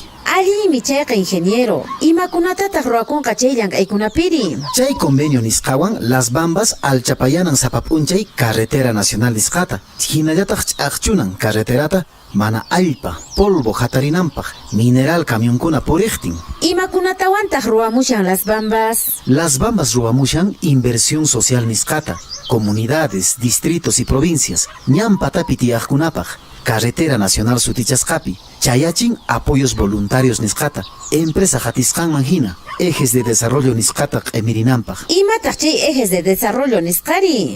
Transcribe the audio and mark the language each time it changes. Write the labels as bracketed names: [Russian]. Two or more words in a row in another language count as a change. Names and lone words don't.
[Quechua] Allimi chayqa ingeniero, imakunatataq ruwakunqa chay llank'aykunapiri? Chay convenio nisqawan Las Bambas alchapayanan sapap'unchay [Spanish] carretera nacional [Quechua] nisqata, hinallataq ch'aqchunan carreterata mana allpa, polvo hatarinanpaq, mineral camionkuna puriqtin. Imakunatawantaq ruwamushan Las Bambas? Las Bambas ruwamushan [Spanish] inversión social [Quechua] nisqata, [Spanish] comunidades, distritos y provincias, [Quechua] ñampatapi tiyaqkunapaq, [Spanish] carretera nacional [Quechua] sutichasqapi, chayachin [Spanish] apoyos voluntarios [Quechua] nisqata, empresa hatisqanman hina, [Spanish] ejes de desarrollo [Quechua] nisqata q'emirinanpaq. Imataq chay [Spanish] ejes de desarrollo [Quechua] nisqari?